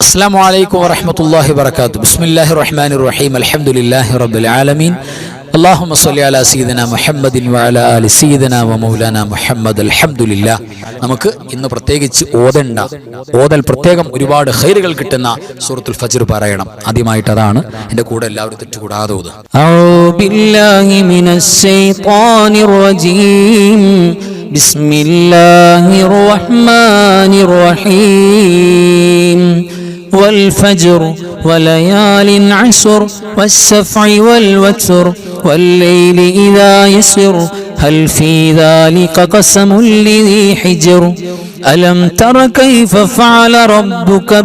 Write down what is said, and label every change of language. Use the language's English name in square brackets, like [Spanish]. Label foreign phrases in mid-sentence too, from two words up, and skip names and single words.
[Arabic] السلام عليكم ورحمة الله وبركاته. بسم الله الرحمن الرحيم. الحمد لله رب العالمين. اللهم صل على سيدنا محمد وعلى آل سيدنا ومولانا محمد. الحمد لله. [Malayalam] നമുക്ക് ഇന്ന് പ്രത്യേകിച്ച് ഓതൽ പ്രത്യേകം ഒരുപാട് ഖൈറുകൾ കിട്ടുന്ന സൂറത്തുൽ ഫജ്ർ പറയണം. ആദ്യമായിട്ട് അതാണ്. എൻ്റെ കൂടെ എല്ലാവരും തെറ്റുകൂടാതെ ഓതുക. [Arabic] أعوذ بالله من الشيطان الرجيم. بسم الله الرحمن الرحيم. والفجر وليال عشر والشفع والوتر والليل إذا يسر هل في ذلك قسم لذي حجر ألم تر كيف فعل ربك